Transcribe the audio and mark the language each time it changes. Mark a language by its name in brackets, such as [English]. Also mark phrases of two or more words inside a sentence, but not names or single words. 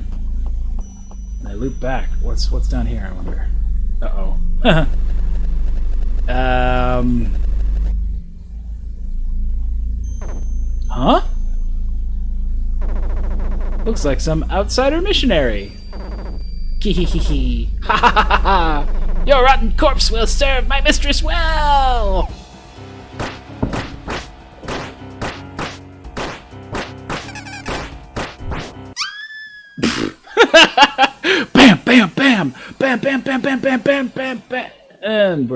[English] And I loop back. What's down here, I wonder? Uh-oh. Huh? Looks like some outsider missionary. Kihihihi. Ha ha ha ha! Your rotten corpse will serve my mistress well! Bam, bam, bam! Bam, bam, bam, bam, bam, bam, bam, bam!